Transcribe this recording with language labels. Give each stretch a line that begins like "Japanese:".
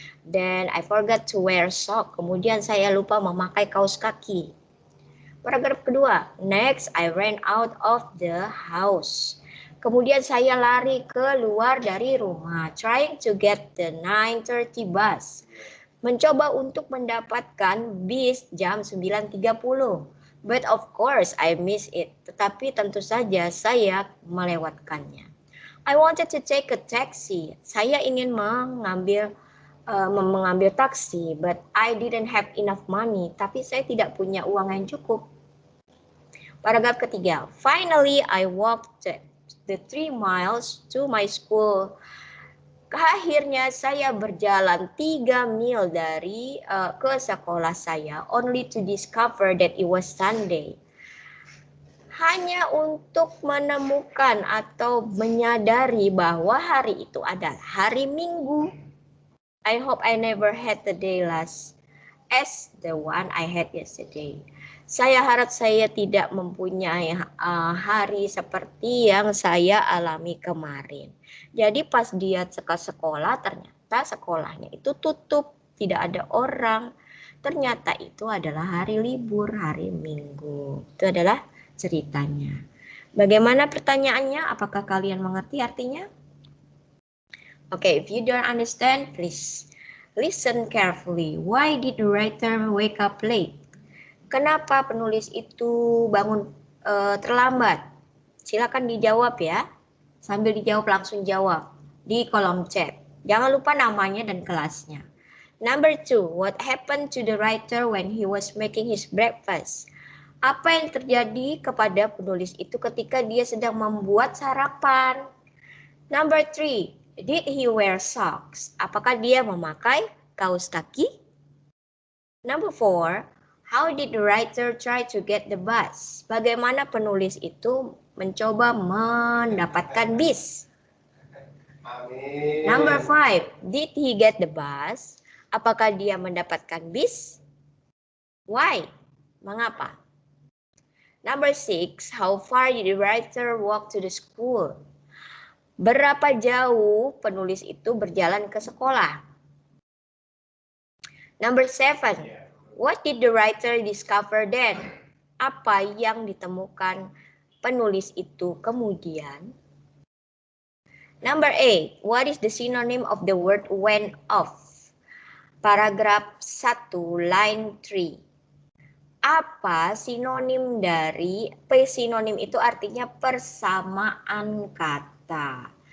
English: Then I forgot to wear sock.
Indonesian: Kemudian saya lupa memakai kaos kaki. Paragraf kedua.
English: Next, I ran out of the house.
Indonesian: Kemudian saya lari keluar dari rumah.
English: Trying to get the 9:30 bus.
Indonesian: Mencoba untuk mendapatkan bis jam 9.30.
English: But of course I miss it.
Indonesian: Tetapi tentu saja saya melewatkannya.
English: I wanted to take a taxi.
Indonesian: Saya ingin mengambil taksi,
English: but I didn't have enough money.
Indonesian: Tapi saya tidak punya uang yang cukup. Paragraf ketiga.
English: Finally, I walked the 3 miles to my school.
Indonesian: Akhirnya saya berjalan 3 mil ke sekolah saya,
English: only to discover that it was Sunday.
Indonesian: Hanya untuk menemukan atau menyadari bahwa hari itu adalah hari Minggu.
English: I hope I never had the day last as the one I had yesterday.
Indonesian: Saya harap saya tidak mempunyai hari seperti yang saya alami kemarin. Jadi pas dia ke sekolah, ternyata sekolahnya itu tutup, tidak ada orang. Ternyata itu adalah hari libur, hari Minggu. Itu adalah ceritanya. Bagaimana pertanyaannya? Apakah kalian mengerti artinya?
English: Okay, if you don't understand, please listen carefully. Why did the writer wake up late?
Indonesian: Kenapa penulis itu bangun terlambat? Silakan dijawab ya. Sambil dijawab langsung jawab di kolom chat. Jangan lupa namanya dan kelasnya.
English: Number 2, what happened to the writer when he was making his breakfast?
Indonesian: Apa yang terjadi kepada penulis itu ketika dia sedang membuat sarapan?
English: Number 3, did he wear socks?
Indonesian: Apakah dia memakai kaos kaki?
English: Number 4, how did the writer try to get the bus?
Indonesian: Bagaimana penulis itu mencoba mendapatkan bis? Amin.
English: Number 5, did he get the bus?
Indonesian: Apakah dia mendapatkan bis?
English: Why?
Indonesian: Mengapa?
English: Number 6, how far did the writer walk to the school?
Indonesian: Berapa jauh penulis itu berjalan ke sekolah?
English: Number 7, what did the writer discover then?
Indonesian: Apa yang ditemukan penulis itu kemudian?
English: Number 8, what is the synonym of the word went off?
Indonesian: Paragraf 1, line 3. Apa sinonim dari sinonim itu artinya persamaan kata.